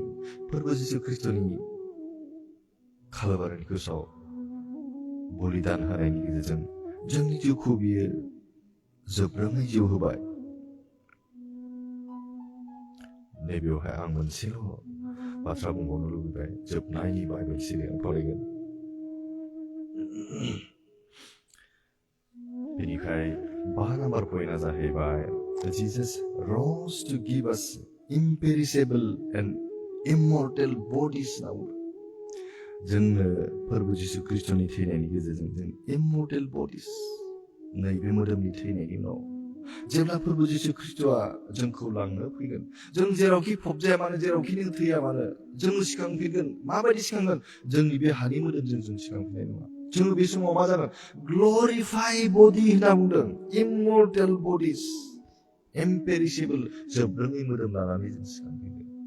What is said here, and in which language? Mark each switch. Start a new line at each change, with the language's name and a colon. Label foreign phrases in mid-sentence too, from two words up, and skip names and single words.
Bodo: प्रभु जिसु ख्रिस्टनि कालभारिनि क्रुसाव बलिदान होनायनि गेजेरजों जोंनि जिउखौ बियो जोबरोङै जिउ होबाय. नैबेयावहाय आं मोनसेल' बाथ्रा बुंबावनो लुबैबाय. जोबनायनि बाइबेल सिरियाव फरायगोन. बेनिफ्राय 5 नाम्बार पइन्टआ जाहैबाय
English: Jesus rose to give us imperishable and immortal bodies.
Bodo: नाउ जोंनो प्रभु जिसु ख्रिस्टनि थैनायनि गेजेरजों जों
English: immortal bodies,
Bodo: नैबे मोदोमनि थैनायनि उनाव जेब्ला प्रभु जिसु ख्रिस्टआ जोंखौ लांनो फैगोन, जों जेरावखि फबजाया मानो, जेरावखि नों थैया मानो, जों सिखांफिनगोन. माबायदि सिखांगोन? जोंनि बे हानि मोदोमजों जों सिखांफिननाय नङा. जों बे समाव मा जागोन?
English: glorify body
Bodo: होनना बुंदों.
English: immortal bodies,
Bodo: इम्पेरिसेबल, जोबरोङै मोदोम लानानै जों सिखांफिनगोन.